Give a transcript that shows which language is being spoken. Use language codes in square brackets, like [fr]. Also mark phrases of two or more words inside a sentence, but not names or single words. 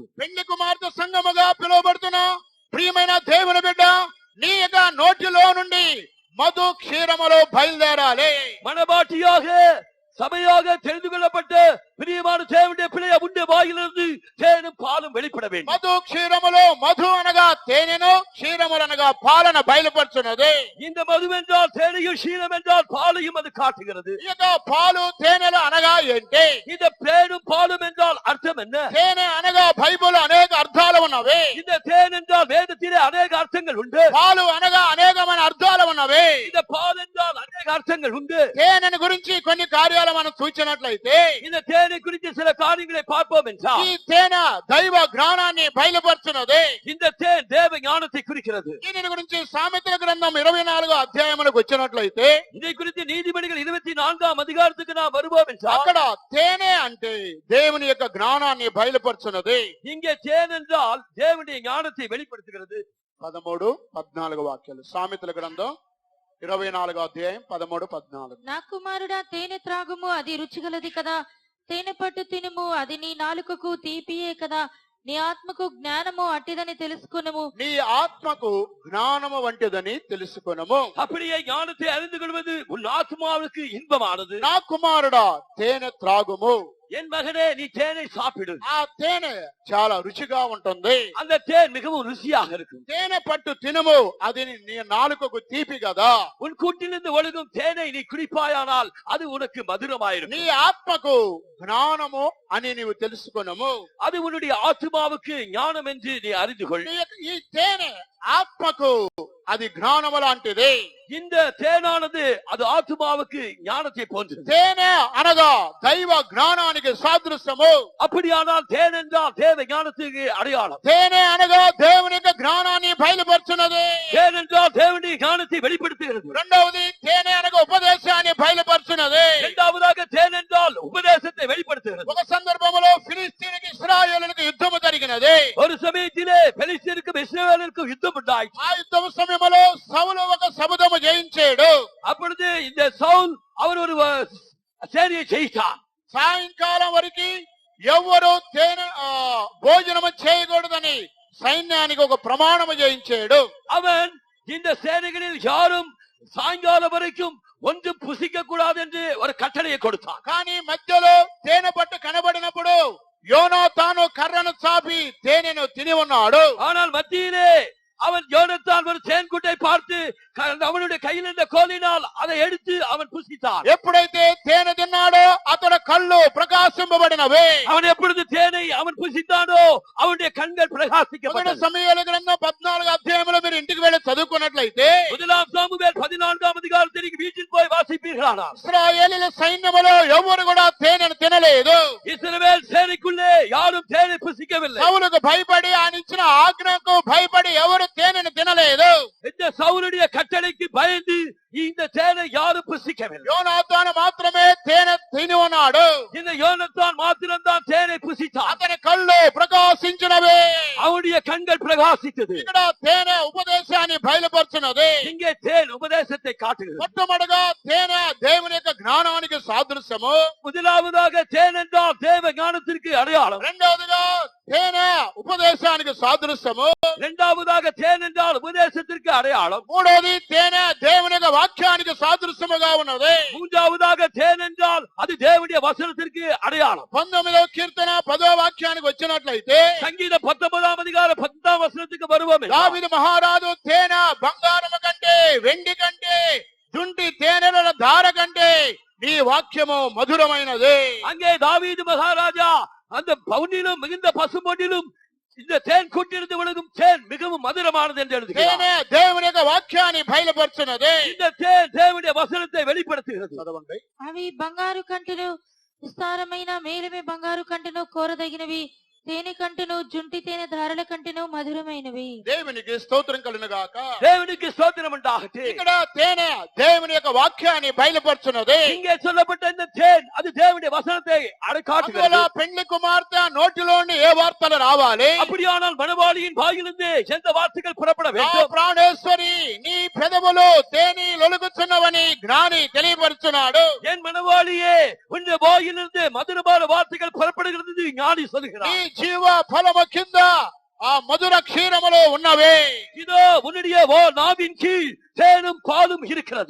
[te] పెండ్లి కుమార్తె సంగముగా పిలువబడుతున్న ప్రియమైన దేవుని బిడ్డ, నీ యొక్క నోటిలో నుండి మధు క్షీరములు బయలుదేరాలి. [ta] மணவாட்டியாக சபையாக தெரிந்து கொள்ளப்பட்ட பிரியமான தேவனுடைய பிள்ளைய உண்டு வாயிலிருந்து தேனும் பாலும் வெளிப்பட வேண்டும். [te] మధు క్షీరములు, మధు అనగా తేనెను, క్షీరములు అనగా పాలను బయలుపరుచున్నది. [ta] இந்த மது என்றால் தேனையும் క్షీరం என்றால் பாலையும் அது காட்டுகிறது. [te] ఈ యొక్క పాలు తేనెలు అనగా ఏంటి? [ta] இந்த தேனும் பாலும் என்றால் அர்த்தம் என்ன? [te] తేనె అనగా బైబిల్ అనేక అర్థాలు ఉన్నవి. [ta] இந்த தேன் என்றால் வேதத்திலே அநேக அர்த்தங்கள் உண்டு. [te] పాలు అనగా అనేకమైన అర్థాలు ఉన్నవి. [ta] இந்த பால் என்றால் அநேக அர்த்தங்கள் உண்டு. [te] తేనెను గురించి కొన్ని కార్యాలు మనం చూచినట్లయితే [ta] இந்த தேனை குறித்து சில காரியங்களை பார்ப்போம் என்றால் [te] ఈ తేనె దైవ జ్ఞానాన్ని బయలుపరుచున్నది. [ta] இந்த தேன் தேவ ஞானத்தை குறிக்கிறது. [te] దీని గురించి సామెతల గ్రంథం 24వ అధ్యాయములకు వచ్చినట్లయితే [ta] இதை குறித்து நீதிபதிகள் 24ஆம் அதிகாரத்துக்கு நாம் வருவோம் என்றால் [te] అక్కడ తేనె అంటే దేవుని యొక్క జ్ఞానాన్ని బయలుపరుచున్నది. [ta] இங்கே தேன் என்றால் தேவனுடைய ஞானத்தை வெளிப்படுத்துகிறது. [te] 13, 14 వాక్యాలు. సామెతల గ్రంథం 24వ అధ్యాయం 13, 14. నా కుమారుడా తేనె త్రాగుము, అది రుచిగలది కదా. తేనె పట్టు తినుము, అది నీ నాలుకకు తీపియే కదా. నీ ఆత్మకు జ్ఞానము అట్టిదని తెలుసుకునుము. నీ ఆత్మకు జ్ఞానము వంటిదని తెలుసుకొనుము. [ta] அப்படியே ஞானத்தை அறிந்து கொள்வது உன் ஆத்மாவுக்கு இன்பமானது. [te] నా కుమారుడా తేనె త్రాగుము. [ta] என் மகனே நீ தேனை சாப்பிடு. [te] ఆ తేనె చాలా రుచిగా ఉంటుంది. [ta] அந்த தேன் மிகவும் ருசியாக இருக்கும். [te] తేనె పట్టు తినుము, అది నీ నాలుకకు తీపి కదా. [ta] உன் கூட்டிலிருந்து ஒழுகும் தேனை நீ குடிப்பாயானால் அது உனக்கு [te] నీ [ta] மதுரமாயிருக்கும். [te] ఆత్మకు జ్ఞానము అని నీవు తెలుసుకొనుము. [ta] அது உன்னுடைய ஆத்மாவுக்கு ஞானம் என்று நீ அறிந்து கொள். [te] ఈ తేనె ఆత్మకు అది జ్ఞానము లాంటిది. [ta] இந்த தேனானது அது ஆத்மாவுக்கு ஞானத்தை போன்றது. [te] తేనె అనగా దైవ జ్ఞానానికి సాదృశ్యము. [ta] அப்படியானால் தேன் என்றால் தேவ ஞானத்துக்கு அடையாளம். [te] తేనె అనగా దేవుని యొక్క జ్ఞానాన్ని బయలుపరుచున్నది. [ta] தேன் என்றால் தேவனுடைய ஞானத்தை வெளிப்படுத்துகிறது. [te] రెండవది తేనె అనగా ఉపదేశాన్ని బయలుపరుచున్నది. [ta] இரண்டாவதாக தேன் என்றால் உபதேசத்தை வெளிப்படுத்துகிறது. [te] ఒక సందర్భంలో ఫిలిస్తీనికి ఇశ్రాయేలులకు యుద్ధము జరిగినది. [ta] ஒரு சமயத்திலே பெலிஸ்தீனுக்கும் இஸ்ரவேலுக்கும் யுத்தம் உண்டாயிற்று. [te] ఆ యుద్ధం సమయంలో సౌలు ఒక శబదము జయించాడు. [ta] அப்பொழுது இந்த சவுல் அவர் ஒரு சேனையை ஜெயித்தார். [te] సాయంకాలం వరకు ఎవరు తేనె భోజనము చేయకూడదని సైన్యానికి ఒక ప్రమాణము చేయించాడు. [ta] அவன் இந்த சேனைகளில் யாரும் சாயங்காலம் வரைக்கும் ஒன்றும் புசிக்க கூடாது என்று ஒரு கட்டளையை கொடுத்தான். [te] కానీ మధ్యలో తేనె పట్టు కనబడినప్పుడు యోనాతాను కర్రను చాపి తేనెను తిని ఉన్నాడు. [ta] ஆனால் மத்தியிலே அவன் யோனத்தான் ஒரு தேன்குட்டை பார்த்து அவனுடைய கையில் இருந்த கோலினால் அதை எடுத்து அவன் புசித்தான். [te] ఎప్పుడైతే తేనె తిన్నాడో అతడు కళ్ళు ప్రకాశింపబడినవి. [ta] அவன் எப்பொழுது தேனை அவன் புசித்தானோ அவனுடைய கண்கள் [te] మొదటి [ta] பிரகாசிக்கப்பட்டது. [te] సమయాల గ్రంథం 14 అధ్యాయంలో మీరు ఇంటికి వెళ్ళి చదువుకున్నట్లయితే [ta] முதலாம் சாமுவேல் 14ஆம் அதிகாரத்திற்கு வீட்டில் போய் வாசிப்பீர்களானால் [te] ఇశ్రాయేలీల సైన్యములో ఎవరు కూడా తేనెను తినలేదు. [ta] இஸ்ரவேல் சேனைக்குள்ளே யாரும் தேனை புசிக்கவில்லை. [te] సౌలుకు భయపడి ఆయన ఇచ్చిన ఆజ్ఞకు భయపడి ఎవరు తేనెను తినలేదు. [ta] இந்த சவுலுடைய கட்டளைக்கு பயந்து இந்த தேனை யாரும் புசிக்கவில்லை. [te] యోనాతాను మాత్రమే తేనె తిని ఉన్నాడు. [ta] இந்த யோனத்தான் மாத்திரம்தான் தேனை புசித்தான். [te] అతని కళ్ళు ప్రకాశించినవి. [ta] அவனுடைய கண்கள் பிரகாசித்தது. [te] ఇక్కడ తేనె ఉపదేశాన్ని బయలుపరుచున్నది. [ta] இங்கே தேன் உபதேசத்தை காட்டுகிறது. [te] మొట్టమొదటిగా తేనె దేవుని యొక్క జ్ఞానానికి సాదృశ్యము. [ta] முதலாவதாக தேன் என்றால் தேவ ஞானத்திற்கு அடையாளம். [te] రెండవదిగా తేనె ఉపదేశానికి సాదృశ్యము. [ta] இரண்டாவதாக தேன் என்றால் உபதேசத்திற்கு அடையாளம். [te] మూడవది తేనె దేవుని యొక్క వాక్యానికి సాదృశ్యముగా ఉన్నది. [ta] மூன்றாவதாக தேன் என்றால் அது தேவனுடைய வசனத்திற்கு அடையாளம். [te] 19వ కీర్తన 10వ వాక్యానికి వచ్చినట్లయితే [ta] சங்கீதம் 19ஆம் அதிகாரம் 10ஆம் வசனத்துக்கு வருவோம். [te] దావీదు మహారాజు తేనె బంగారము కంటే వెండి కంటే దుంటి తేనెల ధార కంటే నీ వాక్యము మధురమైనది. [ta] அங்கே தாவீது மகாராஜா அந்த பவுனிலும் மிகுந்த பசும்பொன்னிலும் இந்த தேன் கூட்டிருந்து விழுகும் தேன் மிகவும் மதுரமானது என்று எழுதுகிறார். [te] తేనె దేవుని యొక్క వాక్యాన్ని బయలుపరుచున్నది. [ta] இந்த தேன் தேவனுடைய வசனத்தை வெளிப்படுத்துகிறது. [te] చదవండి. అవి బంగారు కంటెను విస్తారమైన మేలిమి బంగారు కంటెను కోరదగినవి, తేనె కంటెను జుంటి తేనె ధారల కంటెను మధురమైనవి. దేవునికి స్తోత్రం కలుగును గాక. [ta] தேவனுக்கு ஸ்தோத்திரம் உண்டாகட்டும். [te] ఇక్కడ తేనె దేవుని యొక్క వాక్యాన్ని బయలుపరుచున్నది. [ta] இங்கே சொல்லப்பட்ட இந்த தேன் அது தேவனுடைய வசனத்தை [te] అందువల్ల [ta] அடைக்காட்டுகிறது. [te] పెళ్లి కుమార్తె నోటిలోని ఏ వార్తలు రావాలి? [ta] அப்படியானால் மணவாளியின் வாயிலிருந்து எந்த வார்த்தைகள் புறப்பட [te] ఆ [ta] வேண்டும்? [te] ప్రాణేశ్వరి నీ పెదవులు తేనె లొలుగుచున్నవని జ్ఞాని తెలియపరుచున్నాడు. [ta] என் மணவாளியே உன்னுடைய வாயிலிருந்து மதுரமான வார்த்தைகள் புறப்படுகிறது என்று ஞானி [te] నీ [ta] சொல்கிறார். [te] జీవ ఫలము కింద ఆ మధుర క్షీరములో ఉన్నవే. [ta] இதோ உன்னுடைய நாவின் கீழ் தேனும் பாலும் இருக்கிறது.